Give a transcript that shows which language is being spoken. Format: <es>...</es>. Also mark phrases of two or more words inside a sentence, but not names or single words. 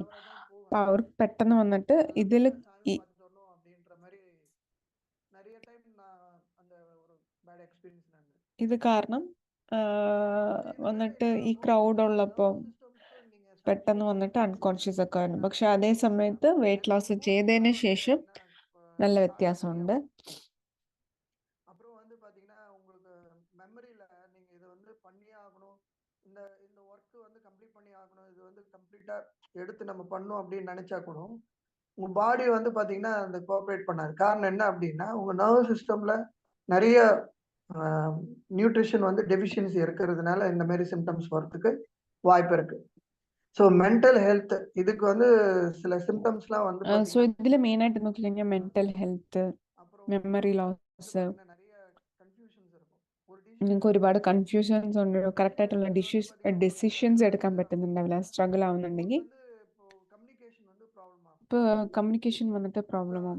<ml>അപ്പൊ അവർക്ക് പെട്ടെന്ന് വന്നിട്ട് ഇതിൽ ഇത് കാരണം വന്നിട്ട് ഈ ക്രൗഡ് ഉള്ളപ്പോൾ പെട്ടെന്ന് വന്നിട്ട് അൺകോൺഷ്യസ് ഒക്കെ വരും. പക്ഷെ അതേ സമയത്ത്</ml> <en>weight loss</en> <ml>ചെയ്തതിന് ശേഷം നല്ല വ്യത്യാസമുണ്ട്.</ml> <ta>எடுத்து நம்ம பண்ணோம் அப்படின்னு நினைச்சா கூட உங்க பாடி வந்து பாத்தீங்கன்னா அந்த கோஆப்ரேட் பண்ணாது. காரணம் என்ன அப்படின்னா உங்க</ta> <en>nervous system</en> <ta>நிறைய நியூட்ரிஷன் வந்து டெஃபிஷியன்சி இருக்கிறதுனால இந்த மாதிரி சிம்டம்ஸ் வரதுக்கு வாய்ப்பு இருக்கு.</ta> <en>so mental health</en> <ta>இதுக்கு வந்து சில சிம்டம்ஸ்லாம் வந்து</ta> <ml>സോ ഇതിൽ മെയിൻ ആയിട്ട് നോക്കിക്കഴിഞ്ഞാൽ</ml> <en>mental health, memory loss,</en> <ml>നിങ്ങൾക്ക് ഒരുപാട് കൺഫ്യൂഷൻസ് ഉണ്ട്, കറക്റ്റ് ആയിട്ടുള്ള ഡിസിഷൻസ് എടുക്കാൻ പറ്റുന്നുണ്ടാവില്ല, സ്ട്രഗിൾ ആവുന്നുണ്ടെങ്കിൽ ഇപ്പോൾ കമ്മ്യൂണിക്കേഷൻ വന്നിട്ട് പ്രോബ്ലം ആവും.</ml>